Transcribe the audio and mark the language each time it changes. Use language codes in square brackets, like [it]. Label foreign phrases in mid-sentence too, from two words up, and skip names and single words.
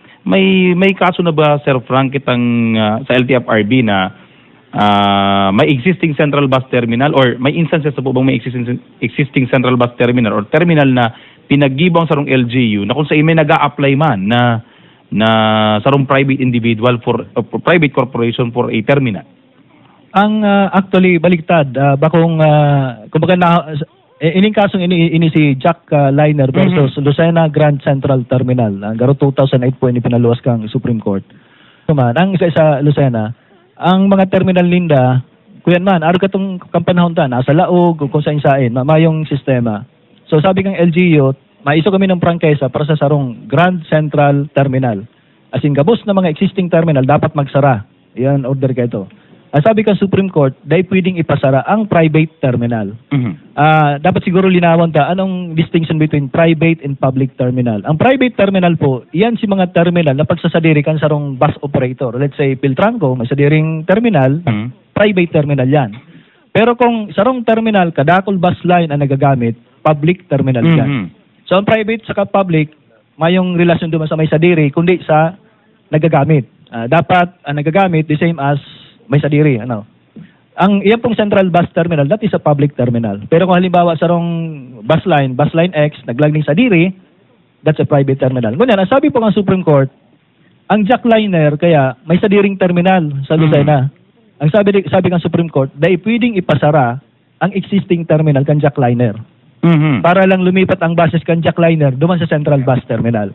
[bik] May kaso na ba, Sir Frank, kitang sa LTFRB na may existing Central Bus Terminal or may instances na po bang may existing Central Bus Terminal or terminal na pinag-gibang sarong LGU na kung sa may nag-a-apply man na sarong [en] private individual for private corporation for a terminal? [bik] Ang actually baliktad, bakong kumbaga ining kasong ini si Jack Liner versus Lucena Grand Central Terminal. Garo 2008 po ini pinaluwas kang Supreme Court. Ang isa sa Lucena, ang mga terminal linda, kuyan man, araw katong kampanahon ta, nasa laog, kung saan mayong sistema. So sabi ng LGU, maiso kami ng prangkesa para sa sarong Grand Central Terminal. As in, gabos na mga existing terminal, dapat magsara. Yan, order ka ito. [tl] Ang sabi ng Supreme Court, dahil pwedeng ipasara ang private terminal. [bik] Dapat siguro linawan anong [en] distinction between private and public terminal. [bik] Ang private terminal po, yan si mga terminal na pagsasadiri kan sarong bus operator. [en] Let's say, [bik] Piltranco, may sadiring terminal, private terminal yan. Pero kung sarong terminal, kadakol bus line ang nagagamit, public terminal yan. So ang private saka public, mayong relasyon duman sa may sadiri, kundi sa nagagamit. Dapat ang nagagamit, [en] the same as [bik] may sadiri, ano. Ang iyan pong central bus terminal, [en] that is a public terminal. [bik] Pero kung halimbawa sarong bus line X, naglagning sadiri, [en] that's a private terminal. [bik] Ngunyan, ang sabi po ng Supreme Court, ang jackliner kaya may sadiring terminal sa Lucena. [tl] Ang sabi ng Supreme Court, dahil pwedeng ipasara ang existing terminal kan jackliner. [bik] Para lang lumipat ang buses kan jackliner duman sa central bus terminal.